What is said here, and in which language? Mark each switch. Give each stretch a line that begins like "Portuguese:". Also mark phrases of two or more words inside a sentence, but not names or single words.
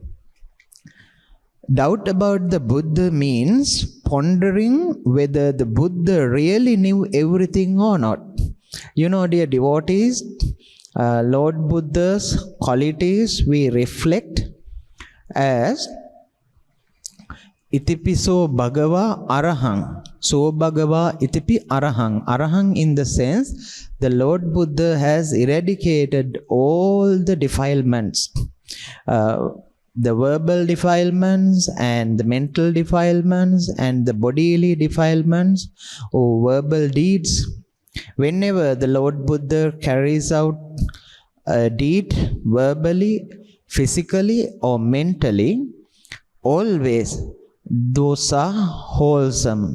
English: Doubt about the Buddha means pondering whether the Buddha really knew everything or not. You know, dear devotees, Lord Buddha's qualities we reflect as
Pali: itipiso bhagava arahang. So bhagava itipi arahang.
English: Arahang in the sense the Lord Buddha has eradicated all the defilements. The verbal defilements and the mental defilements and the bodily defilements or verbal deeds. Whenever the Lord Buddha carries out a deed verbally, physically or mentally, always those are wholesome.